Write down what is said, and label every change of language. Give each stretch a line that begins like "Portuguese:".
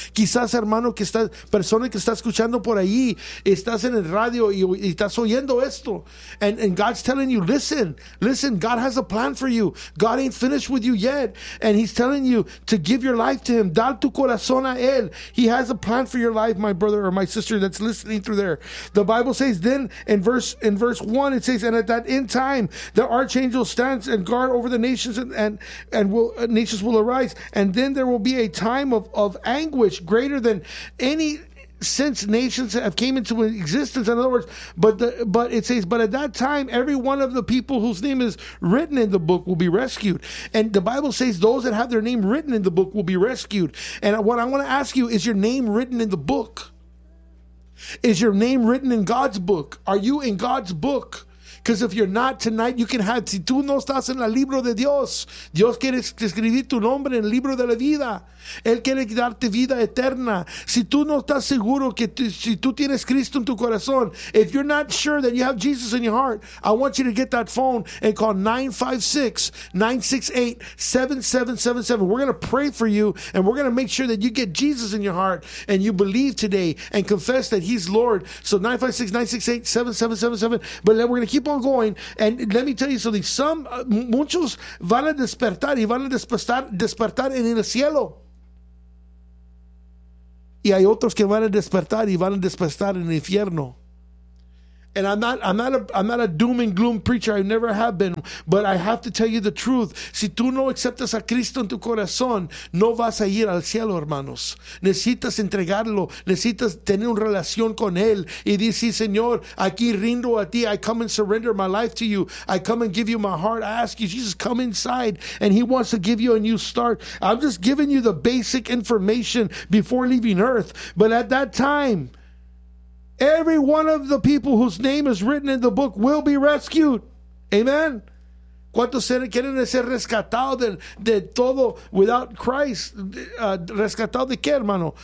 Spanish: Quizás, hermano, que está, persona que está escuchando por ahí, estás en el radio y estás oyendo esto.
English: And God's telling you, listen, God has a plan for you. God ain't finished with you yet. And He's telling you to give your life to Him.
Spanish: Dar tu corazón a Él.
English: He has a plan for your life, my brother or my sister that's listening through there. The Bible says then in verse 1, it says, and at that end time, the archangel stands and guard over the nations, and nations will arise, and then there will be a time of anguish greater than any since nations have came into existence. In other words, but it says at that time every one of the people whose name is written in the book will be rescued. And the Bible says those that have their name written in the book will be rescued. And what I want to ask you is, your name written in the book? Is your name written in God's book? Are you in God's book? Because if you're not, tonight you can have,
Spanish: si tú no estás en el libro de Dios, Dios quiere escribir tu nombre en el libro de la vida. Él quiere darte vida eterna. Si tú no estás seguro que si tú tienes Cristo en tu corazón,
English: if you're not sure that you have Jesus in your heart, I want you to get that phone and call 956-968-7777. We're going to pray for you, and we're going to make sure that you get Jesus in your heart and you believe today and confess that he's Lord. So 956-968-7777. But we're going to keep on going, and let me tell you something.
Spanish: Muchos van a despertar y van a despertar en el cielo. Y hay otros que van a despertar y van a despertar en el infierno.
English: And I'm not a doom and gloom preacher. I never have been. But I have to tell you the truth.
Spanish: Si tú no aceptas a Cristo en tu corazón, no vas a ir al cielo, hermanos. Necesitas entregarlo. Necesitas tener una relación con Él. Y dice, Señor, aquí rindo a ti.
English: I come and surrender my life to you. I come and give you my heart. I ask you, Jesus, come inside. And He wants to give you a new start. I'm just giving you the basic information before leaving earth. But at that time, every one of the people whose name is written in the book will be rescued. Amen.
Spanish: ¿Cuántos quieren ser rescatados de todo
English: without Christ?
Spanish: ¿Rescatado de qué, hermano?